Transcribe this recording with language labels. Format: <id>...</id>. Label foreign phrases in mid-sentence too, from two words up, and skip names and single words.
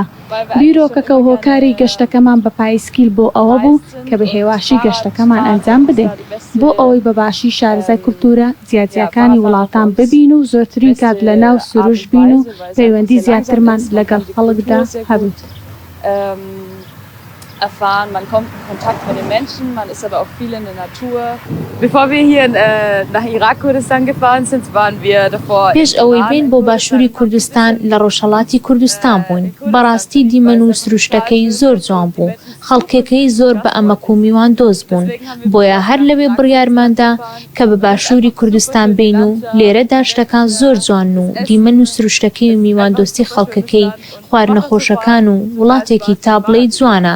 <ckb>بیرۆکەکە و هۆکاری گەشتەکەمان بە پایسکیل بۆ ئەوە بوو کە بە هێواشی گەشتەکەمان ئەنجام بدەین بۆ ئەوەی بەباشی شارەزای کولتورە جیاجیەکانی وڵاتان ببین و زۆرترین کات لە ناو سروش بین و پەیوەندی زیاترمان لەگەڵ خەڵکدا هەبوو.</ckb> <de>erfahren, man kommt in Kontakt mit den Menschen, man ist aber auch viel in der Natur. Bevor wir hier nach Irak-Kurdistan gefahren sind, waren wir davor</de> <ckb>پێش ئەوەی بین بۆ باشووری کوردستان لە ڕۆژهەڵاتی کوردستان بووین. بەڕاستی دیمەن و سروشتەکەی زۆر جوان بوو. خەڵکەکەی زۆر بە ئەمەک و میواندۆز بوون. بۆیە هەر لەوێ بڕیارماندا کە بە باشووری کوردستان بین و لێرەدا شتەکان زۆر جوان و دیمەن و سروشتەکەی و میواندۆستی خەڵکەکەی خواردنەخۆشەکان و وڵاتێکی تابڵەی جوانە.</ckb>